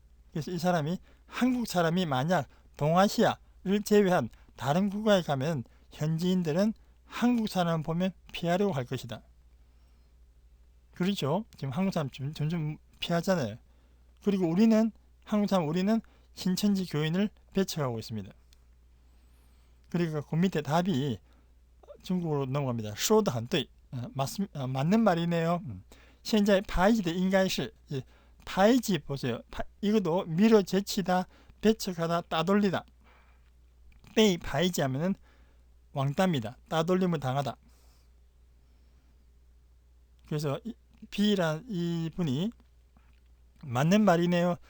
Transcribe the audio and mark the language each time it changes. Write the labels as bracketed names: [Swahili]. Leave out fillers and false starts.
[Korean] 그래서 이 사람이 한국 사람이 만약 동아시아를 제외한 다른 국가에 가면 현지인들은 한국 사람을 보면 피하려고 할 것이다. 그렇죠. 지금 한국 사람 점점 피하잖아요. 그리고 한국 사람 우리는 신천지 교인을 배척하고 있습니다. 그러니까 그 밑에 답이 중국어로 넘어갑니다. [Chinese] 说得很对. [Korean] 맞는 말이네요. [Chinese] 现在排挤的应该是 排挤 [Korean] 보세요. 이것도 밀어제치다, 배척하다, 따돌리다. [Chinese] 被排挤 [Korean] 하면은 왕따입니다. 따돌림을 당하다. 그래서 B라는 이 분이 맞는 말이네요.